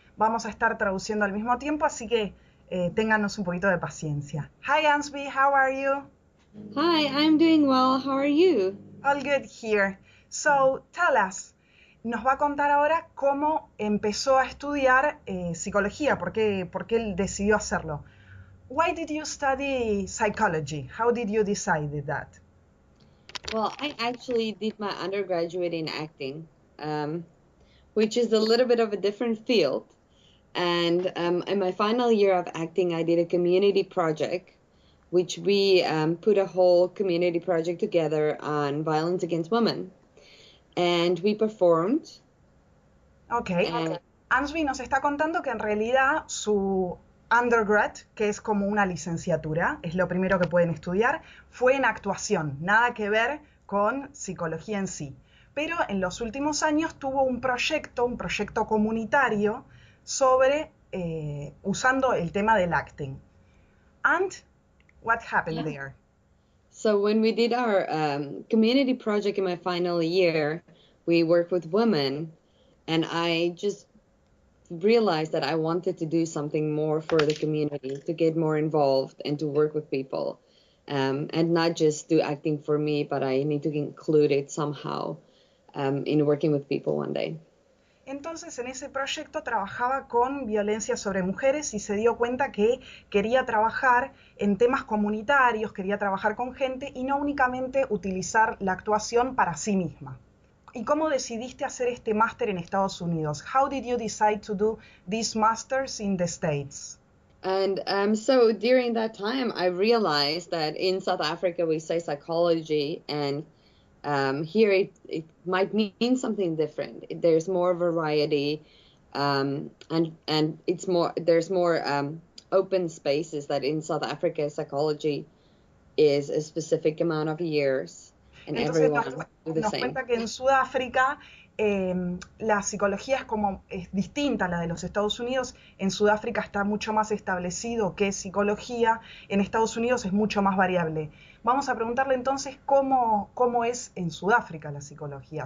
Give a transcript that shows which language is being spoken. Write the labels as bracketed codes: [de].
[es] Vamos a estar traduciendo al mismo tiempo, así que téngannos un poquito de paciencia. [en] Hi Ansby, how are you? Hi, I'm doing well. How are you? All good here. So, tell us, [es] nos va a contar ahora cómo empezó a estudiar psicología, por qué él decidió hacerlo. [en] Why did you study psychology? How did you decide that? Well, I actually did my undergraduate in acting, which is a little bit of a different field. And in my final year of acting, I did a community project, which we put a whole community project together on violence against women. And we performed. Okay. [es] Ansby nos está contando que en realidad su undergrad, que es como una licenciatura, es lo primero que pueden estudiar, fue en actuación, nada que ver con psicología en sí. Pero en los últimos años tuvo un proyecto comunitario sobre, usando el tema del acting. [en] And what happened there? So when we did our community project in my final year, we worked with women, and I just realized that I wanted to do something more for the community, to get more involved and to work with people, and not just do acting for me, but I need to include it somehow in working with people one day. [es] Entonces en ese proyecto trabajaba con violencia sobre mujeres y se dio cuenta que quería trabajar en temas comunitarios, quería trabajar con gente y no únicamente utilizar la actuación para sí misma. ¿Y cómo decidiste hacer este máster en Estados Unidos? [en] How did you decide to do these masters in the States? And so during that time, I realized that in South Africa we say psychology, and here it might mean something different. There's more variety, and it's more. There's more open spaces. That in South Africa, psychology is a specific amount of years. [es] Entonces nos cuenta que en Sudáfrica la psicología es distinta a la de los Estados Unidos. En Sudáfrica está mucho más establecido qué es psicología, en Estados Unidos es mucho más variable. Vamos a preguntarle entonces cómo es en Sudáfrica la psicología.